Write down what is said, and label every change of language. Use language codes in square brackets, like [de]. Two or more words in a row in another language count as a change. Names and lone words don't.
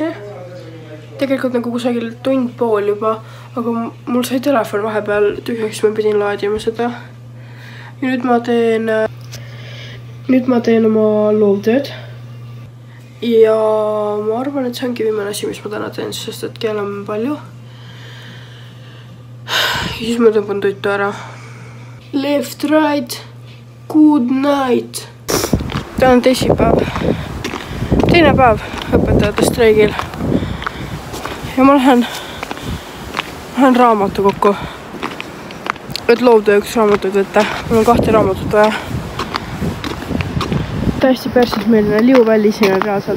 [et] Tegelikult nagu kusagil tund pool juba, aga mul sai telefon vahepeal tühjaks, ma pidin laadima seda. Ja nüüd ma teen oma loovtööd. Ja ma arvan, et see ongi viimane asi, mis ma täna teen, sest et kell on palju. Ja siis ma tõmban toitu ära. [en] Left, right, good night. [et] Täna on teisipäev. Teine päev õpetajate streigil. Ja ma lähen raamatu kokku. Et loovtööks raamatut võtta. Mul on 2 raamatut vaja. Täiesti persismeeline liuväli siin on reaalselt.